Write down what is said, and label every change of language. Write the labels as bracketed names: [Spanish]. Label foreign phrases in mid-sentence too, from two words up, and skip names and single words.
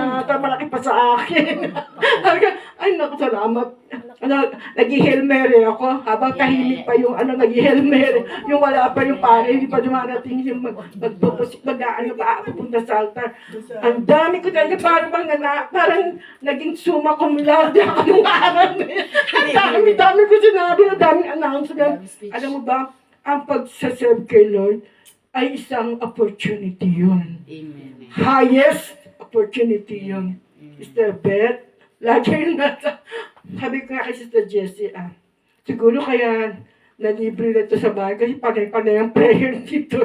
[Filipino] At malaki pa sa akin. Ay, naku, salamat. Nag-Hail Mary ako. Habang tahimik pa yung nag-Hail Mary. Yung wala pa yung pare, hindi pa dumarating yung pupunta sa altar. Ang dami ko talaga, parang naging [Latin] summa cum laude [Filipino] ako nung araw na yun. Ang dami ko sinabi, ang daming announcement. Alam mo ba, ang pagsaserve kay Lord ay isang opportunity yun. [English] Highest opportunity yun. [Filipino] Sister Beth, lagi rin nasa, sabi ko nga kay Sister Jessie, siguro kaya nalibre na ito sa bahay kasi panay-panay ang prayer dito.